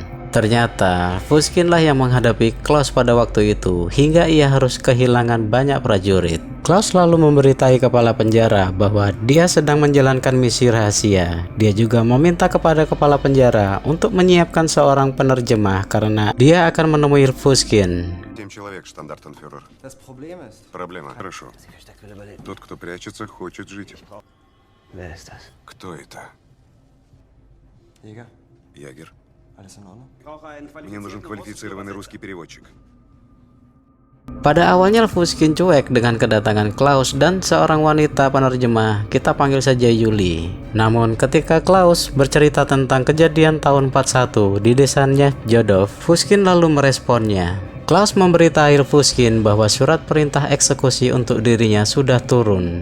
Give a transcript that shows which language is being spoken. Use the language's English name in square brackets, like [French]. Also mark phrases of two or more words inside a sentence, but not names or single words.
[Indonesian] Ternyata Pushkin lah yang menghadapi Klaus pada waktu itu hingga ia harus kehilangan banyak prajurit. Klaus lalu memberitahu kepala penjara bahwa dia sedang menjalankan misi rahasia. Dia juga meminta kepada kepala penjara untuk menyiapkan seorang penerjemah karena dia akan menemui Pushkin. [Russian] 7 человек, штандартенфюрер. Проблема. Хорошо. Тот, кто прячется, хочет жить. Кто это? Ягер. Мне нужен квалифицированный русский переводчик. [Indonesian] Pada awalnya Pushkin cuek dengan kedatangan Klaus dan seorang wanita penerjemah, kita panggil saja Yuli. Namun ketika Klaus bercerita tentang kejadian tahun 41 di desanya Jodov, Pushkin lalu meresponnya. Klaus memberitahu Pushkin bahwa surat perintah eksekusi untuk dirinya sudah turun.